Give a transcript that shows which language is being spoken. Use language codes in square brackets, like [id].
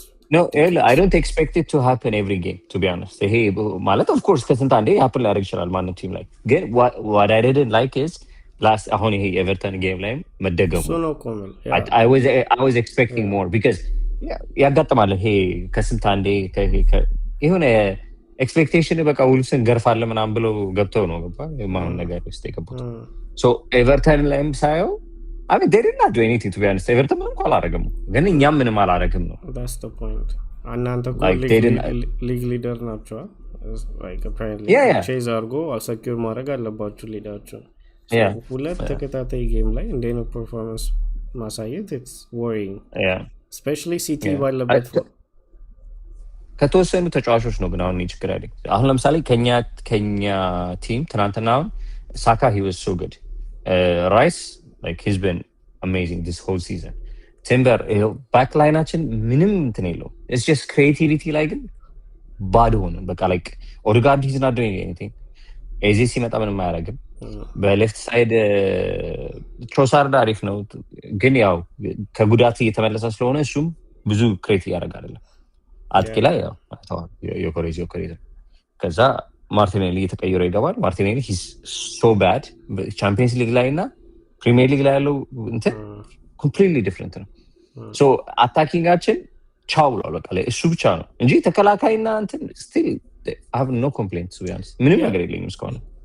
[en] No, I don't expect it to happen every game, to be honest. [am] ይሄ ማለት of course ከስንት አንዴ happen ሊያደርግ ይችላል ማንም ቲም ላይ፣ ግን [en] what I didn't like is last [am] አሁን ይሄ ኤቨርተን ጌም ላይ መደገሙ [en] I was expecting more because [am] ያጋጥማል። ይሄ ከስንት አንዴ የሆነ ኤክስፔክቴሽን በቃ ውልስን ገርፋለ ምናምን ብሎ ገብተው ነው ገባ የማን ነገር ውስጥ የገቡት። ሶ ኤቨርተን ላይም ሳየው [en] they did not do anything, to be honest. [am] ኤቨርተን ምንም አላረገም፣ ግን እኛም ምንም አላረግም ነው። [en] that's the point። [am] እናንተ ሊግ ሊደር ናቸው። like apparently ቼዝ አድርጎ ሰኪዩር ማድረግ አለባችሁ ሊዳችሁ። ሁለት ተከታታይ ጌም ላይ እንደነ ፐርፎርማንስ ማሳየት [en] it's worrying. [am] especially ሲቲ ባለበት ከተወሰኑ ተጫዋቾች ነው። ግን አሁን ችግር ያለኝ አሁን ለምሳሌ ከኛ ቲም ትናንትና አሁን ሳካ [en] he was so good, Rice like he's been amazing this whole season. [am] Timber back line-አችን ምንም እንትን የለው, [en] it's just creativity [am] ላይ ግን ባዶ ሆነ በቃ [en] like Odegaard he's not doing anything. [am] ኤዜ ሲመጣ ምንም አያደርግም። በሌፍት ሳይድ ትሮሳርድ አሪፍ ነው፣ ግን ያው ከጉዳት እየተመለሰ ስለሆነ እሱም ብዙ ክሬት እያደረገ አይደለም። አጥቂ ላይ ያው አታዋል ዮኮሬዝ ከዛ ማርቲኔሊ እየተቀየረ ይገባል። ማርቲኔሊ [en] he's so bad [am] ቻምፒየንስ ሊግ ላይ እና ፕሪሚየር ሊግ ላይ ያለው እንትን [en] completely different [am] ነው። ሶ አታኪንጋችን ቻው ብሏል በቃ ላይ እሱ ብቻ ነው እንጂ ተከላካይና እንትን [en] still I have no complaints to be honest። [am] ምንም ነገር የለኝም እስካሁን።